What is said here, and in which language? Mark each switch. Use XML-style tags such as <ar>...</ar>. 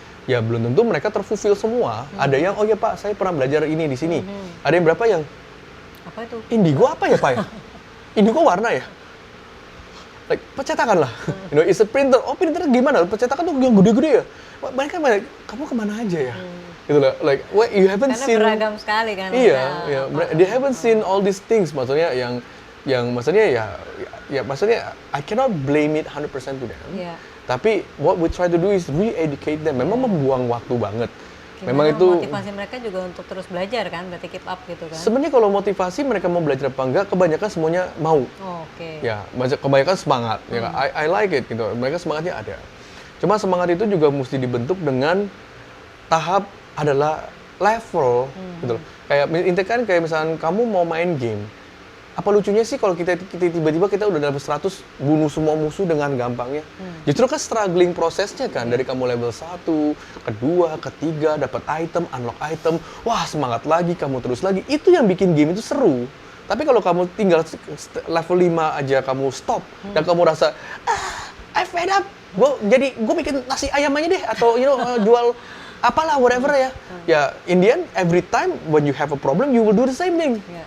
<id>Ya belum tentu mereka terfulfill semua. Ada yang oh ya Pak, saya pernah belajar ini di sini. Ada yang berapa yang apa itu? Indigo apa ya Pak ya? Indigo warna ya? Like percetakan lah.</id> <en>You know, it's a printer.</en> <id>Oh printer gimana? Percetakan tuh yang gede-gede ya. Mereka kamu kemana aja ya? Gitu loh.</id> <en>Like what you haven't</en> <id>Karena</id> <en>seen.</en> <id>beragam sekali kan. Iya, ya.</id> <en>They haven't seen all these things.</en> <id>Maksudnya yang maksudnya ya maksudnya</id> <en>I cannot blame it 100% to them.</en> <id>Iya. Tapi</id> <en>what we try to do is re-educate them.</en> <id>Memang membuang waktu banget. Gimana Memang itu motivasi mereka juga untuk terus belajar kan, berarti</id> <en>keep up</en> <id>gitu kan. Sebenarnya kalau motivasi mereka mau belajar apa enggak, kebanyakan semuanya mau. Oh, oke. Ya, kebanyakan semangat. Ya,</id> <en>I like it</en> <id>gitu. Mereka semangatnya ada. Cuma semangat itu juga mesti dibentuk dengan tahap adalah level gitu loh. Kayak intikan kayak misalnya kamu mau main game. Apa lucunya sih kalau kita tiba-tiba kita udah dapat 100 bunuh semua musuh dengan gampangnya. Justru kan struggling prosesnya kan dari kamu level 1, kedua, ketiga dapat item, unlock item, wah semangat lagi, kamu terus lagi. Itu yang bikin game itu seru. Tapi kalau kamu tinggal level 5 aja kamu stop dan kamu rasa</id> <en>I fed up.</en> <id>Gue bikin nasi ayam aja deh atau jual apalah</id> <en>whatever</en> <id>ya.</id> <en>Ya in the end every time when you have a problem you will do the same thing.</en>